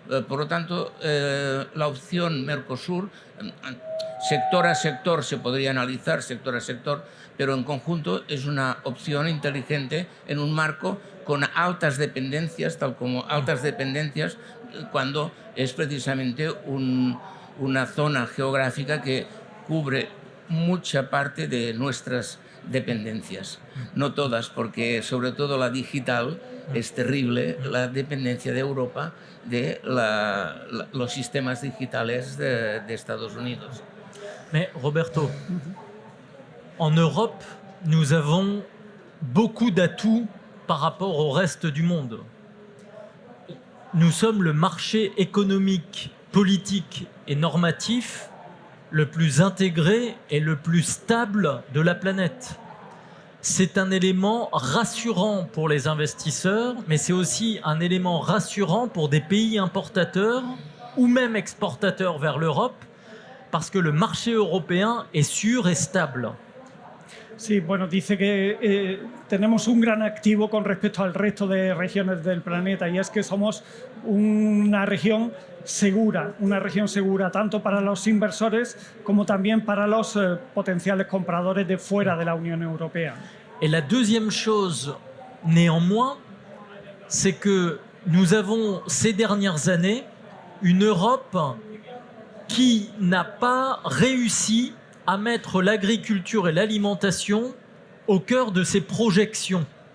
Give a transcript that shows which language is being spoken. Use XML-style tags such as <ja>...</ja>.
<es>Por lo tanto, la opción Mercosur, sector a sector se podría analizar, sector a sector, pero en conjunto es una opción inteligente en un marco con altas dependencias, tal como altas dependencias cuando es precisamente una zona geográfica que cubre mucha parte de nuestras dependencias. No todas, porque sobre todo la digital es terrible, la dependencia de Europa de los sistemas digitales de Estados Unidos.</es> <fr>Mais Roberto, en Europe, nous avons beaucoup d'atouts par rapport au reste du monde. Nous sommes le marché économique, politique et normatif le plus intégré et le plus stable de la planète. C'est un élément rassurant pour les investisseurs, mais c'est aussi un élément rassurant pour des pays importateurs ou même exportateurs vers l'Europe, parce que le marché européen est sûr et stable.</fr> <es>Sí, bueno, dice que tenemos un gran activo con respecto al resto de regiones del planeta, y es que somos una región segura tanto para los inversores como también para los potenciales compradores de fuera de la Unión Europea.</es> <fr>Et la deuxième chose, néanmoins, c'est que nous avons ces dernières années une Europe qui n'a pas réussi à mettre l'agriculture et l'alimentation au cœur de ses projections.</fr>